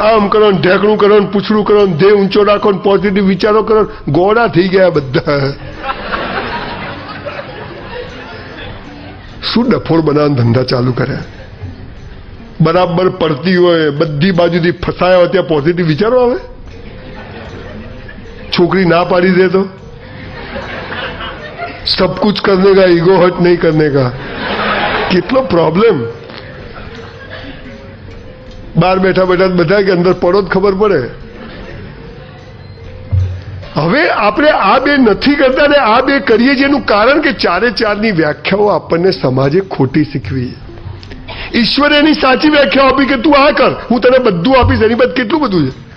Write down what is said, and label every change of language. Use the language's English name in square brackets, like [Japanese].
[Gujarati] આમ કરો ને ઢેકણું કરો ને પૂછડું કરો ને દેહ ઊંચો રાખો ને પોઝિટિવ વિચારો કરો, ગોળા થઈ ગયા બધા. શું ડફોડ બનાવવાના ધંધા ચાલુ કર્યા? બરાબર પડતી હોય, બધી બાજુથી ફસાયા હોય ત્યાં પોઝિટિવ વિચારો આવે? છોકરી ના પાડી દે તો [Hindi] सब कुछ करने का, ईगो हट नहीं करने का. कितना प्रॉब्लम. [Gujarati] બહાર બેઠા બેઠા બધા કે અંદર પડો જ ખબર પડે. હવે આપણે આ બે નથી કરતા ને આ બે કરીએ છીએ. એનું કારણ કે 4 ની વ્યાખ્યાઓ આપણને સમાજે ખોટી શીખવી. ઈશ્વરે એની સાચી વ્યાખ્યા આપી કે તું આ કર, હું તને બધું આપીશ. એની બાદ કેટલું બધું છે.